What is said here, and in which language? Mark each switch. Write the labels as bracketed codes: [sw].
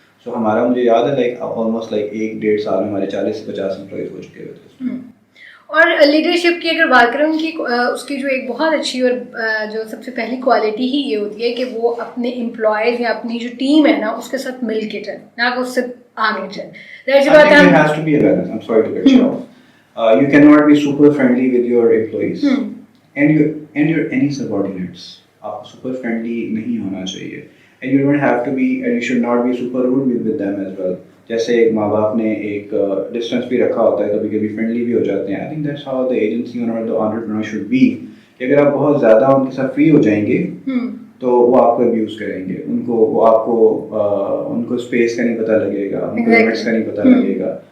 [ur] سو ہمارا مجھے یاد ہے لائک آلموسٹ لائک 1-1.5 سال میں ہمارے 40 سے 50 امپلائیز ہو چکے ہوتے. اور لیڈرشپ کی اگر بات کریں اس کی جو ایک بہت اچھی اور جو سب سے پہلی کوالٹی ہی یہ ہوتی ہے کہ وہ اپنے امپلائیز یا اپنی جو ٹیم ہے نا اس کے ساتھ مل کے چلے, نہ کہ اس سے آگے چلے. [en] There has to be a balance. I'm sorry to cut you off. You cannot be super friendly with your employees and your any subordinates. [ur] آپ [en] super friendly [ur] نہیں ہونا چاہیے. [en] And you don't have to be, and you should not be super rude with them as well. [ur] جیسے ماں باپ نے ایک distance بھی رکھا ہوتا ہے, کبھی کبھی فرینڈلی بھی ہو جاتے ہیں. [en] I think that's how the agency owner or the entrepreneur should be. [ur] کہ اگر آپ بہت زیادہ ان کے ساتھ فری ہو جائیں گے تو وہ آپ کو ابیوز کریں گے, ان کو اسپیس کا نہیں پتہ لگے گا, ان کو لمٹس کا نہیں پتہ لگے گا.